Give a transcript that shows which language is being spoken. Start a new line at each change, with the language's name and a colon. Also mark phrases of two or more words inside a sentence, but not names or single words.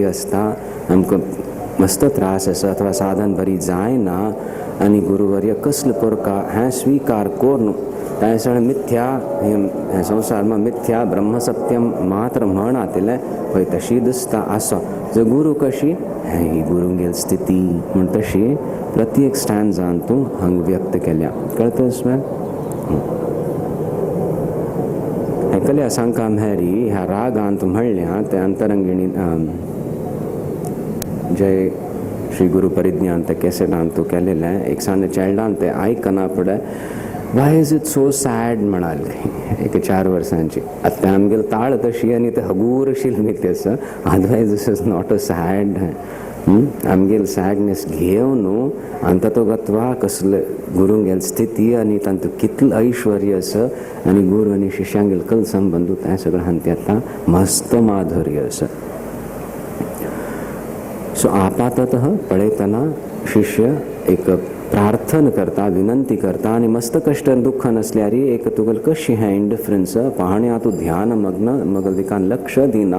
Konkani: आसता आमकां मस्त त्रास आसा अथवा साधन बरी जायना आनी गुरुवर्य कसले करका हें स्वीकार करून तें सगळें मिथ्या हे संवसारमा मिथ्या ब्रह्मसत्यम मात्र म्हण आतिलें पळय तशी दिसता आसो जर गुरू कशी हें ही गुरूंगेल स्थिती म्हण तशी प्रत्येक स्टॅन्जान तूं हांगा व्यक्त केल्या कळटस मॅम हें कल्या सांगता म्हळ्यार ह्या रागांत म्हणल्या ते अंतरंगिणी जय श्री गुरु परिज्ञान ते कॅसेटान तूं केलेलें एक साने चायल्डान ते आयकना पडे
English: why is it so sad
Konkani: म्हणाले एक 4 वर्सांची आतां आमगेल ताळ तशी आनी ते हगूर शिल्मीक आसा
English: otherwise this is not a sad
Konkani: आमगेल सॅडनेस घेवन न्हू आनी तातूं गत्वा कसले गुरूंगेल स्थिती आनी तांतूं कितलें ऐश्वर्य आसा आनी गुरू आनी शिश्यांगेल कल संबंद तें सगळें हांत येता मस्त माधुर्य आसा सो आपाततः पळयतना शिष्य एक प्रार्थना करता विनंती करता आनी मस्त कश्ट दुःख नसल्यार एक तुगेल कशी हें इंडिफरन्स पाहण्या तूं ध्यान मग्न मगलिकान लक्ष दिना